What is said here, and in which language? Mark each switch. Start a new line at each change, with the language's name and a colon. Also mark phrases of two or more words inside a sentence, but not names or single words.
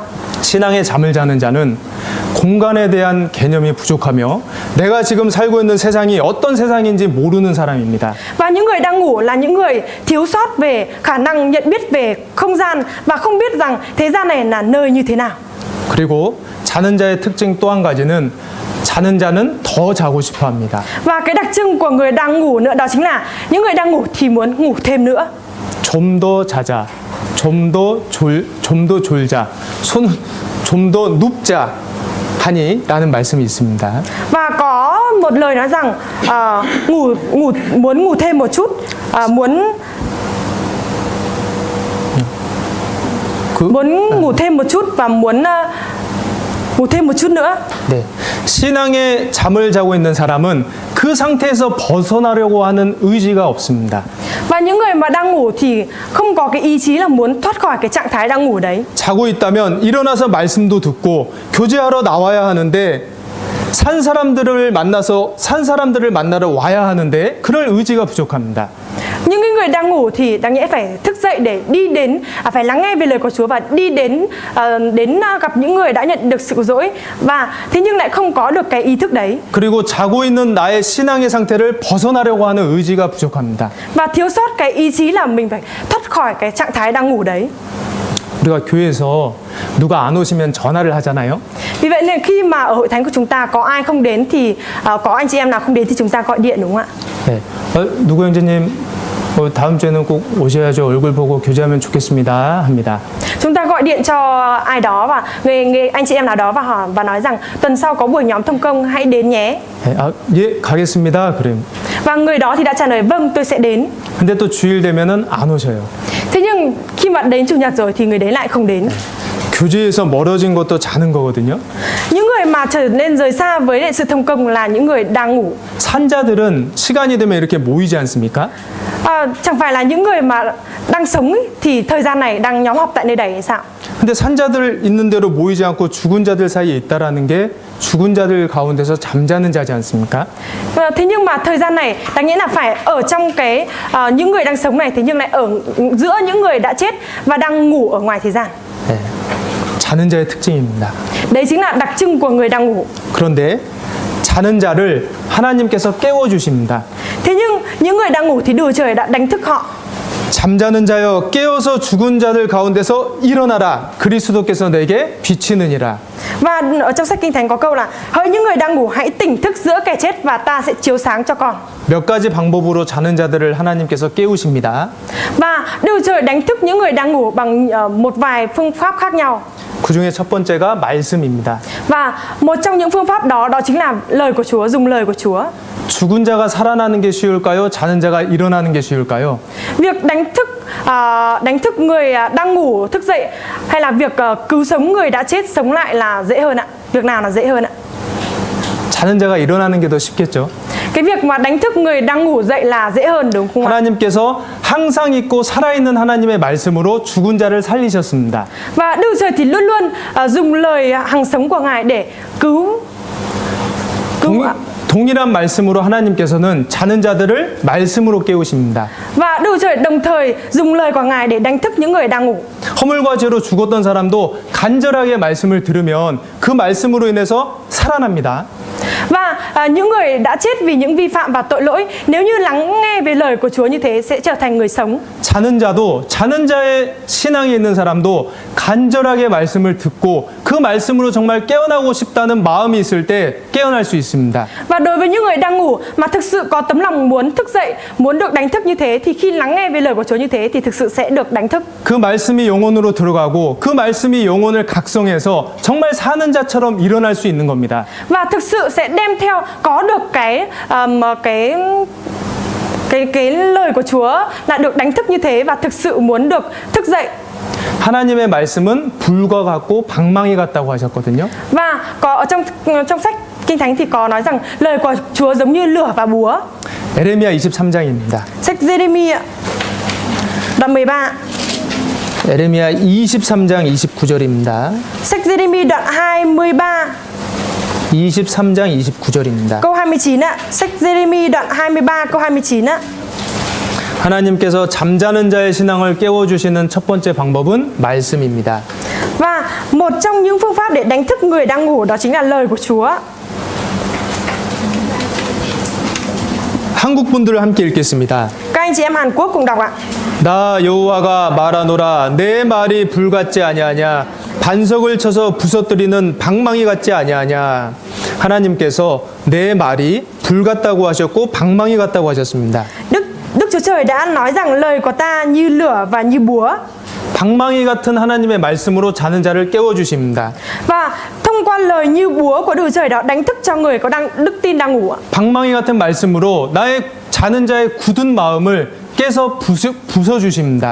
Korean: 신앙의 잠을 자는 자는 공간에 대한 개념이 부족하며 내가 지금 살고 있는 세상이 어떤 세상인지 모르는 사람입니다.
Vietnamese: Và những người đang ngủ là những người thiếu sót về khả năng nhận biết về không gian và không biết rằng thế gian này là nơi như thế nào.
Korean: 그리고 자는 자의 특징 또 한 가지는 자는 자는 더 자고 싶어 합니다.
Vietnamese: Và cái đặc trưng của người đang ngủ nữa đó chính là những người đang ngủ thì muốn ngủ thêm nữa.
Korean: 좀 더 자자, 좀 더 졸자, 좀 더 눕자 하니라는 말씀이 있습니다.
Vietnamese: Và có một lời nói rằng muốn ngủ thêm một chút, muốn ngủ thêm một chút và muốn ngủ thêm một chút nữa.
Korean: 네, 신앙의 잠을 자고 있는 사람은 그 상태에서 벗어나려고 하는 의지가 없습니다.
Vietnamese: Và những người mà đang ngủ thì không có cái ý chí là muốn thoát khỏi cái trạng thái đang ngủ đấy.
Korean: 자고 있다면 일어나서 말씀도 듣고 교제하러 나와야 하는데 산 사람들을 만나러 와야 하는데 그럴 의지가 부족합니다.
Vietnamese: Những người đang ngủ thì đáng nhẽ phải thức dậy để đi đến phải lắng nghe về lời của Chúa và đi đến gặp những người đã nhận được sự cứu rỗi, và thế nhưng lại không có được cái ý thức đấy.
Korean: 그리고 자고 있는 나의 신앙의 상태를 벗어나려고 하는 의지가 부족합니다.
Vietnamese: Và thiếu sót cái ý chí là mình phải thoát khỏi cái trạng thái đang ngủ đấy.
Korean: 우리가 교회에서 누가 안 오시면 전화를 하잖아요.
Vietnamese: Vì vậy nên khi mà ở hội thánh của chúng ta có ai không đến thì có anh chị em nào không đến thì chúng ta gọi điện đúng không ạ?
Korean: 네. 누구 형제님 다음 주에는 꼭 오셔야죠. 얼굴 보고 교제하면 좋겠습니다. 합니다.
Vietnamese: Chúng ta gọi điện cho ai đó và anh chị em nào đó và nói rằng tuần sau có buổi nhóm thông công hãy đến nhé.
Korean: 네, 예, 가겠습니다. 그래요.
Vietnamese: Và người đó thì đã trả lời vâng tôi sẽ đến.
Korean: 근데 또 주일 되면은 안 오셔요.
Vietnamese: Thế nhưng khi mà đến chủ nhật rồi thì người đấy lại không đến.
Korean: 교제에서 멀어진 것도 자는 거거든요.
Vietnamese: Những người mà trở nên rời xa với lại sự thông công là những người đang ngủ.
Korean: 산자들은 시간이 되면 이렇게 모이지 않습니까?
Vietnamese: Chẳng phải là những người mà đang sống ấy, thì thời gian này đang nhóm họp tại nơi đấy hay sao?
Korean: 근데 산자들 있는 대로 모이지 않고 죽은 자들 사이에 있다라는 게 죽은 자들 가운데서 잠자는 자지 않습니까?
Vietnamese: Thế nhưng mà thời gian này đáng nghĩa là phải ở trong cái những người đang sống này, thế nhưng lại ở giữa những người đã chết và đang ngủ ở ngoài thế gian.
Korean: 네. 자는 자의 특징입니다.
Vietnamese: Đấy chính là đặc trưng của người đang ngủ.
Korean: 그런데 자는 자를 하나님께서 깨워 주십니다.
Vietnamese: Thế nhưng những người đang ngủ thì Đức Chúa Trời đã đánh thức họ.
Korean: 잠자는 자여 깨어서 죽은 자들 가운데서 일어나라. 그리스도께서 내게 비치느니라.
Vietnamese: Và ở trong sách Kinh Thánh có câu là hỡi những người đang ngủ hãy tỉnh thức giữa kẻ chết và ta sẽ chiếu sáng cho con.
Korean: 몇 가지 방법으로 자는 자들을 하나님께서 깨우십니다.
Vietnamese: Và Đức Chúa Trời đánh thức những người đang ngủ bằng một vài phương pháp khác nhau.
Korean: 그 중에 첫 번째가 말씀입니다.
Vietnamese: Và một trong những phương pháp đó chính là lời của Chúa, dùng lời của Chúa.
Korean: 죽은 자가 살아나는 게 쉬울까요? 자는 자가 일어나는 게 쉬울까요?
Vietnamese: Việc đánh thức người đang ngủ thức dậy hay là việc cứu sống người đã chết sống lại là dễ hơn ạ? Việc nào là dễ hơn ạ?
Korean: 자는 자가 일어나는 게 더 쉽겠죠.
Vietnamese: Cái việc mà đánh thức người đang ngủ dậy là dễ hơn đúng không ạ?
Korean: 하나님께서 항상 있고 살아있는 하나님의 말씀으로 죽은 자를 살리셨습니다.
Vietnamese: Và Đức Chúa Trời thì luôn luôn dùng lời hằng sống của Ngài để cứu
Korean: 동일한 말씀으로 하나님께서는 자는 자들을 말씀으로 깨우십니다.
Vietnamese: Và Đức Chúa Trời đồng thời dùng lời của Ngài để đánh thức những người đang ngủ.
Korean: 허물과 죄로 죽었던 사람도 간절하게 말씀을 들으면 그 말씀으로 인해서 살아납니다.
Vietnamese: Và những người đã chết vì những vi phạm và tội lỗi nếu như lắng nghe về lời của Chúa như thế sẽ trở thành người sống.
Korean: 자는 자의 신앙이 있는 사람도 간절하게 말씀을 듣고 그 말씀으로 정말 깨어나고 싶다는 마음이 있을 때 깨어날 수 있습니다.
Vietnamese: Và đối với những người đang ngủ mà thực sự có tấm lòng muốn thức dậy, muốn được đánh thức như thế thì khi lắng nghe về lời của Chúa như thế thì thực sự sẽ được đánh thức.
Korean: 그 말씀이 영혼으로 들어가고 그 말씀이 영혼을 각성해서 정말 사는 자처럼 일어날 수 있는 겁니다.
Vietnamese: Và thực sự sẽ đem theo có được cái lời của Chúa là được đánh thức như thế và thực sự muốn được thức dậy.
Korean: 하나님의 말씀은 불과 같고 방망이 같다고 하셨거든요.
Vietnamese: Và có ở trong sách Kinh Thánh thì có nói rằng lời của Chúa giống như lửa và búa.
Korean: 에레미야 23장입니다.
Vietnamese: Sách Giê-rê-mi đoạn 13.
Korean: 에레미야 23장 29절입니다.
Vietnamese: Sách Giê-rê-mi đoạn 23
Korean: 23장 29절입니다.
Vietnamese: câu 29 ạ. Sách Giê-rê-mi đoạn 23 câu 29 ạ.
Korean: 하나님께서 잠자는 자의 신앙을 깨워주시는 첫 번째 방법은 말씀입니다.
Vietnamese: Và một trong những phương pháp để đánh thức người đang ngủ đó chính là lời của Chúa.
Korean: 한국 분들을 함께 읽겠습니다.
Vietnamese: Các anh chị em Hàn Quốc cùng đọc ạ.
Korean: 나 여호와가 말하노라 내 말이 불 같지 아니하냐 반석을 쳐서 부서뜨리는 방망이 같지 아니하냐. 하나님께서 내 말이 불 같다고 하셨고 방망이 같다고 하셨습니다.
Vietnamese: Đức Chúa Trời đã nói rằng lời của ta như lửa và như búa.
Korean: 방망이 같은 하나님의 말씀으로 자는 자를 깨워주십니다.
Vietnamese: Và thông qua lời như búa của Đức Chúa Trời đó đánh thức cho người có đức tin đang ngủ ạ.
Korean: 방망이 같은 말씀으로 나의 자는 자의 굳은 마음을 깨서 부숴주십니다.